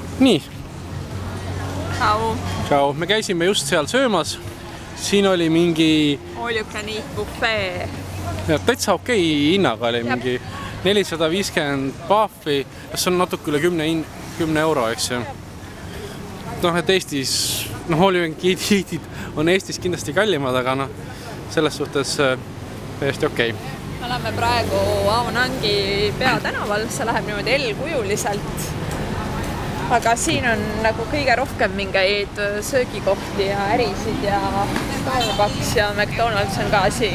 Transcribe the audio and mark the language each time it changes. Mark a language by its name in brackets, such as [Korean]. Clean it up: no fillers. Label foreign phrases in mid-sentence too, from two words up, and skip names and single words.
[Estonian] nii. Ciao. Me käisime just seal söömas. Siin oli mingi... [English] All-you-can-eat-buffet. [Estonian] Täitsa okei hinnaga oli mingi 450 pahvi. See on natuke üle 10 euro, eks ju. Et Eestis, [English] all-you-can-eat'id [Estonian] on Eestis kindlasti kallimad, aga selles suhtes täiesti okei. Me oleme praegu Aonangi peatänaval, see läheb niimoodi L-kujuliselt. Aga siin on nagu kõige rohkem mingeid söögikohti ja ärisid ja Starbucks ja McDonald's on ka siin.